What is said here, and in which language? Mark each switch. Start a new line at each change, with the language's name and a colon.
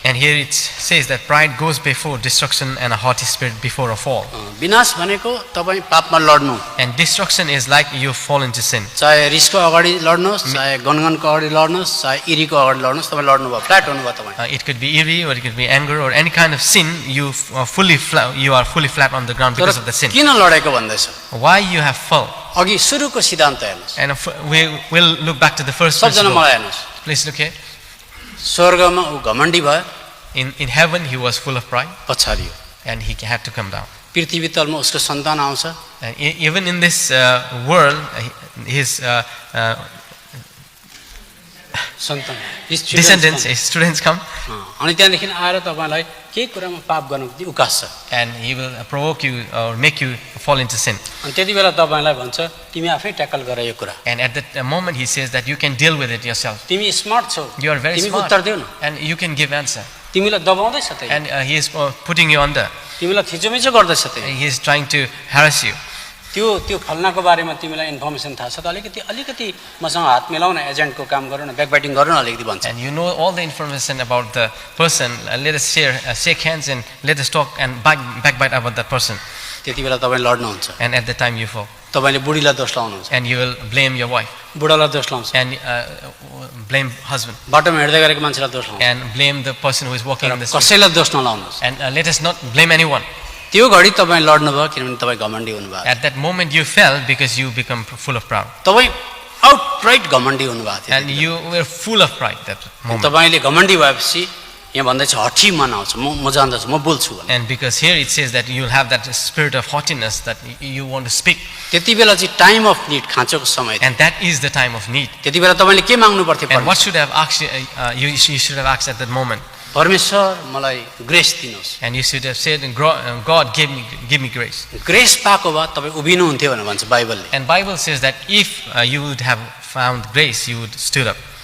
English: And here it says that pride goes before destruction and a haughty spirit before a fall.
Nepali: विनाश भनेको तपाईँ पापमा लड्नु।
English: And destruction is like you fall into sin.
Nepali: चाहे रिसको अगाडि लड्नुहोस्, चाहे गनगनको अगाडि लड्नुहोस्, चाहे इरीको अगाडि लड्नुहोस्, तपाईँ लड्नुभयो, फ्ल्याट हुनुभयो तपाईँ।
English: It could be eerie or it could be anger or any kind of sin. You are fully flat on the ground because of the sin.
Nepali: किन लडेको भन्दैछ?
English: Why you have fall?
Nepali: अघि सुरुको सिद्धान्त हेर्नुहोस्।
English: And we will look back to the first
Nepali: सबजना
English: principle.
Nepali: मलाई हेर्नुहोस्।
English: Please look here.
Nepali: स्वर्गमा ऊ घमण्डी भयो,
English: In heaven he was full of pride
Nepali: पछाडियो।
English: and he had to come down.
Nepali: पृथ्वी तलमा उसको सन्तान आउँछ,
English: And even in this world, his
Nepali: सन्तान
English: descendants, his students come,
Nepali: अनि त्यहाँदेखि आएर तपाईँलाई केही कुरामा पाप गर्नु उकास्छ।
English: and he will provoke you or make you fall into sin.
Nepali: अनि त्यति बेला तपाईँलाई भन्छ तिमी आफै ट्याकल गर यो कुरा,
English: And at that moment he says that you can deal with it yourself.
Nepali: तिमी स्मार्ट छौ,
English: You are very
Nepali: तिमी
English: smart
Nepali: उत्तर देऊ न,
English: and you can give answer.
Nepali: तिमीलाई दबाउँदैछ त्यही,
English: And he is putting you under.
Nepali: तिमीलाई थिचोमिचो गर्दैछ त्यही,
English: He is trying to harass you.
Nepali: त्यो फल्नाको बारेमा तिमीलाई इन्फर्मेसन थाहा छ त अलिकति मसँग हात मिलाउन, एजेन्टको काम गरौँ न, ब्याकबाइटिङ गरौँ न अलिकति भन्छ।
English: And you know all the information about the person. Let us shake hands and let us talk and backbite about that person.
Nepali: त्यति बेला तपाईँ लड्नुहुन्छ,
English: And at the time you fall.
Nepali: तपाईँले बुढीलाई दोष लाउनुहुन्छ,
English: And you will blame your wife.
Nepali: बुढालाई दोष लाउँछ,
English: And blame husband.
Nepali: बाटोमा हिँड्दै गरेको मान्छेलाई दोष लाउँछ,
English: And blame the person who is walking in the street.
Nepali: कसैलाई दोष नलाउनुहोस्।
English: And let us not blame anyone.
Nepali: त्यो घडी तपाईँ लड्नुभयो किनभने तपाईँ घमण्डी हुनुभयो,
English: At that moment you fell because you become full of pride.
Nepali: तपाईँ आउटराइट घमण्डी हुनुभएको थियो।
English: And you were full of pride that moment.
Nepali: तपाईँले घमण्डी भएपछि यहाँ भन्दैछ हठी मन आउँछ, म जान्दछु, म बोल्छु भने।
English: And because here it says that you will have that spirit of haughtiness that you want to speak.
Nepali: त्यति बेला चाहिँ टाइम अफ निड, खाँचोको समय थियो।
English: And that is the time of need.
Nepali: त्यति बेला तपाईँले के माग्नु पर्थ्यो?
English: And what should have asked you should have asked at that moment.
Nepali: परमेश्वर मलाई ग्रेस दिनुहोस्।
English: And you should have said, God give me grace.
Nepali: Grace पाएको भए तपाईँ उभिनुहुन्थ्यो भनेर भन्छ बाइबलले।
English: And Bible says that if you would have found grace, you would stood up.